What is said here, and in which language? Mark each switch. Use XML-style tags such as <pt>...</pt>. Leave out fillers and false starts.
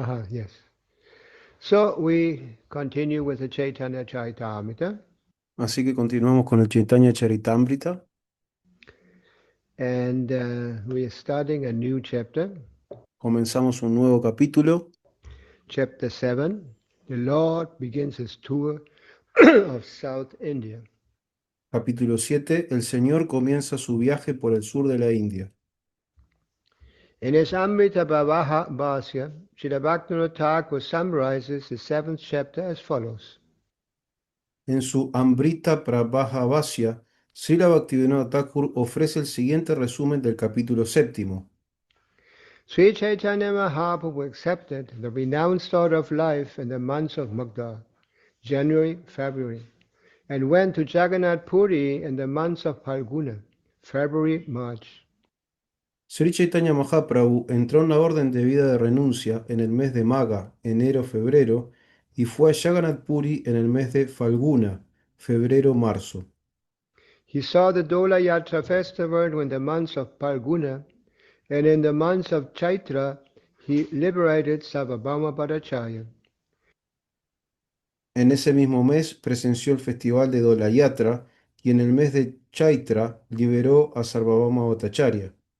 <en>Yes. So we continue with the Chaitanya Charitamrita,</en> <es>Así que continuamos con el Chaitanya Charitamrita.</es> <en>and we are starting a new chapter,</en> <es>Comenzamos un nuevo capítulo,</es> <en>chapter 7. The Lord begins his tour of South India.</en> <es>capítulo 7. El Señor comienza su viaje por el sur de la India.</es> <en>In his Amrita Bhasya, Srila Bhaktivinoda Thakur summarizes the 7th chapter as follows.</en> <es>En su Amrita Prabhahavasya, Srila Bhaktivinoda Thakur ofrece el siguiente resumen del capítulo 7.</es> <en>Sri Chaitanya Mahaprabhu accepted the renounced order of life in the months of Magda, January, February, and went to Jagannath Puri in the months of Phalguna, February, March.</en> <es>Sri Chaitanya Mahaprabhu entró en la orden de vida de renuncia en el mes de Maga, enero-febrero, y fue a Jagannath Puri en el mes de Falguna, febrero-marzo.</es> <en>He saw the Dola Yatra festival in the months of Phalguna, and in the months of Chaitra, he liberated Sarvabhauma Bhattacharya.</en> <es>En ese mismo mes presenció el festival de Dolayatra y en el mes de Chaitra liberó a Sarvabhauma Bhattacharya.</es>